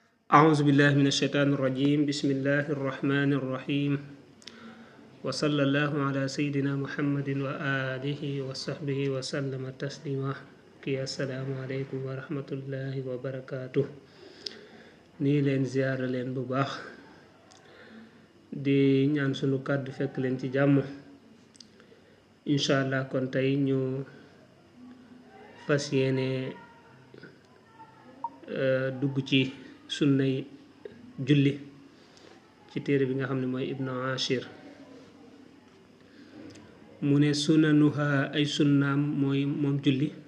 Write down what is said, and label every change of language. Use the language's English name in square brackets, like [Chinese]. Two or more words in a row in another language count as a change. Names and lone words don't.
[Arabic] أعوذ بالله من الشيطان الرجيم بسم الله الرحمن الرحيم وصلى الله على سيدنا محمد وآله وصحبه وسلم تسليما السلام عليكم ورحمة الله وبركاته [Wolof] nii leen ziyaara leen bu baax di ñaan sunu kàddu fekk leen ci jàmm [Arabic] إن شاء الله [Wolof] kon tey ñu fas yéene dugg ci sunnay julli ci téere bi nga xam ne mooy Ibnu Ashir mu ne sunanuha ay sunnaam mooy moom julli